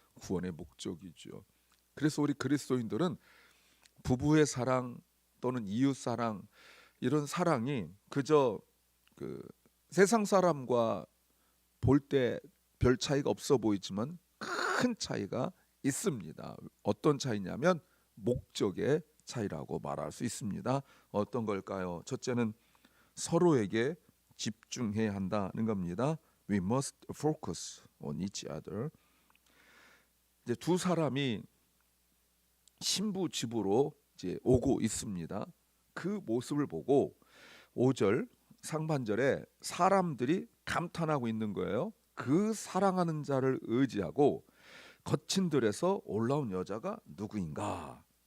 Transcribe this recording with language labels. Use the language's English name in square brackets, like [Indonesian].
[Korean] 구원의 목적이죠. 그래서 우리 그리스도인들은 부부의 사랑 또는 이웃 사랑 이런 사랑이 그저 그 세상 사람과 볼 때 별 차이가 없어 보이지만 큰 차이가 있습니다. 어떤 차이냐면 목적의 차이라고 말할 수 있습니다. 어떤 걸까요? 첫째는 서로에게 집중해야 한다는 겁니다. [English] We must focus on each other. [Korean] 이제 두 사람이 신부 집으로 이제 오고 있습니다. 그 모습을 보고 5절 상반절에 사람들이 감탄하고 있는 거예요. 그 사랑하는 자를 의지하고 거친 들에서 올라온 여자가 누구인가?